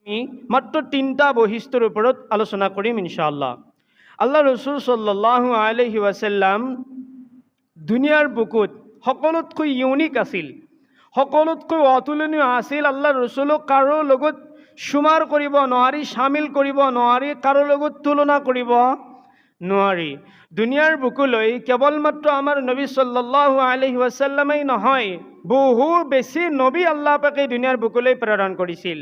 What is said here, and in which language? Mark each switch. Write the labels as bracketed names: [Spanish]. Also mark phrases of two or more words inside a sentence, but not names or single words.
[Assamese] আমি মাত্র তিনটা বৈশিষ্ট্যৰ ওপৰত আলোচনা কৰিম [Arabic] إن شاء الله. [Assamese] আল্লাহ ৰসুল [Arabic] صلى الله عليه وسلم [Assamese] দুনিয়াৰ বুকুত সকলোতকৈ ইউনিক আছিল, সকলোতকৈ অতুলনীয় আছিল। আল্লাহ ৰসুলক কাৰো লগত শুমাৰ কৰিব নোৱাৰি, শামিল কৰিব নোৱাৰি, কাৰো লগত তুলনা কৰিব নোৱাৰি। দুনিয়াৰ বুকুলৈ কেৱল মাত্ৰ আমাৰ নবী [Arabic] صلى الله عليه وسلم [Assamese] নহয়, বহু বেছি নবী আল্লাহ পাকে দুনিয়াৰ বুকুলৈ প্ৰেৰণ কৰিছিল।